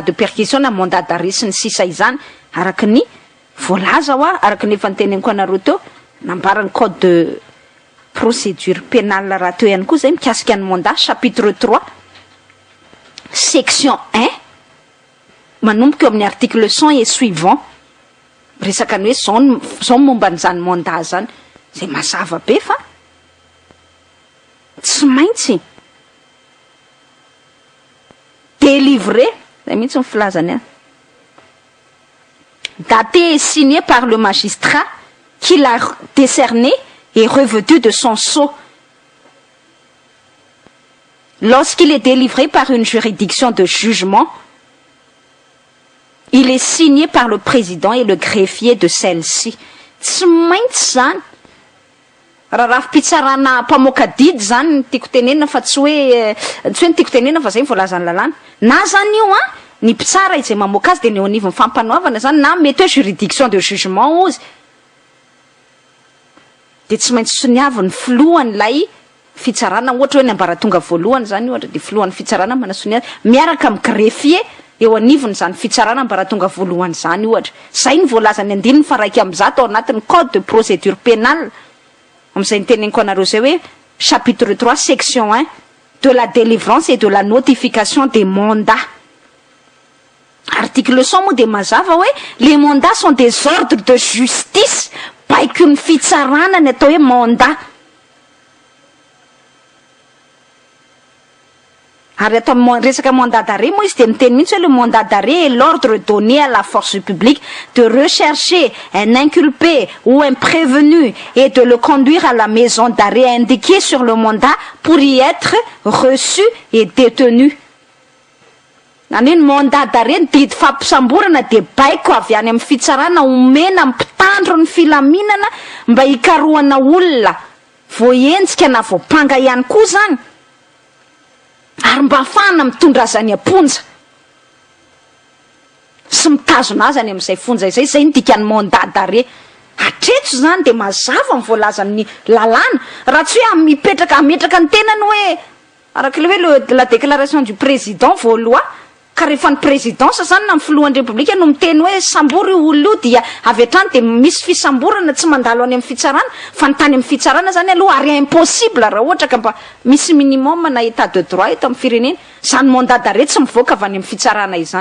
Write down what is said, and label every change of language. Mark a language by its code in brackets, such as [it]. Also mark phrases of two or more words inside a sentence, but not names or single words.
[fr] de perquisition [mg] na [fr] mandat d'arrêt [mg] sy ny sisa izany araky ny voalaza hoa araky ny efa niteneniko anareo teo nambarany [fr] code de procédure pénale [mg] raha teo ihany koa zay mikasika ny mandat [fr] chapitre 3 section 1 [mg] manomboka eo amin'ny [fr] article 100 et suivant [mg] resaka ny hoe zao momba n'izany mandat zany zay mazava be fa tsy maintsy délivré zay mihitsy mifilazany any [fr] daté et signé par le magistrat qui l'a décerné et revêtu de son sceau lorsqu'il est délivré par une juridiction de jugement. Il est signé par le président et le greffier de celle-ci. [mg] Tsy maintsy zany raha rafi-pitsarana mpamoaka didy zany tiako tenenina fa tsy hoe ny tiako tenenina fa zay voalazany lalàna na zany io ny mpitsara izay mamoaka azy de ny eo anivon'ny fampanoavana zany na mety hoe [fr] juridiction de jugement [mg] ozy de tsy maintsy soniavy ny filohan'ilay fitsarana ohatra hoe ny ambaratonga voalohany zany ohatra de filohan'ny fitsarana manasoniavy miaraka amin'ny greffier eo anivony zany fitsarana ambaratonga voalohany zany ohatra zay ny voalazany andininy fa raiky am'zato ao anatin'ny [fr] code de procédure pénale [mg] am'izay niteneniko anareo zay hoe [fr] chapitre 3 section 1 de la délivrance et de la notification des mandats. [mg] Article 100 moa de mazava hoe [fr] les mandats sont des ordres de justice [mg] baiky ny fitsarana ny atao hoe mandat. Ary atao resaka mandat d'arrêt moa izy de miteny mihitsy hoe [fr] le mandat d'arrêt est l'ordre donné à la force publique de rechercher un inculpé ou un prévenu et de le conduire à la maison d'arrêt indiquée sur le mandat pour y être reçu et détenu. [mg] Nany hoe [fr] mandat d'arrêt [mg] didy fampisamborana de baiko avy any amin'ny fitsarana omena mpitandro ny filaminana mba hikarohana olona voentsika na voapanga ihany koa zany ary mba afahana mitondra azy any amponja sy mitazona azy any amin'izay fonja izay zay ny dikany [fr] mandat d'arrêt. [mg] Hatreto zany de mazava ny voalazan'ny lalàna raha tsy hoe ametraka ny tenany hoe araky le hoe [fr] la déclaration du président [mg] voaloha ka rehefa ny présidence zany na ny filohan'ny république no miteny hoe sambory olona io dia avy hatrany de misy fisamborana tsy mandalo any amin'ny fitsarana fa ny tany amin'ny fitsarana zany aloha ary impossible raha ohatra ka mba misy minimum na [fr] état de droit [mg] eto amin'ny firenena zany mandat d'arrêt tsy mivoaka avy any amin'ny fitsarana izany.